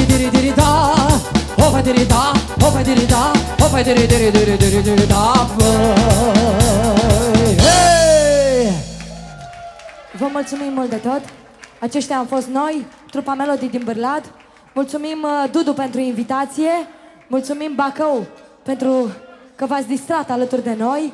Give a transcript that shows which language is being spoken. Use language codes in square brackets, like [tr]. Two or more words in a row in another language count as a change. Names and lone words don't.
[ro] diri da, opa diri da, opa diri da, opa diri diri diri diri diri da. Hey! Vă mulțumim mult de tot. Aceștia am fost noi, trupa Melody din Bârlad. Mulțumim Dudu pentru invitație. Mulțumim Bacău pentru că v-ați distrat alături de noi.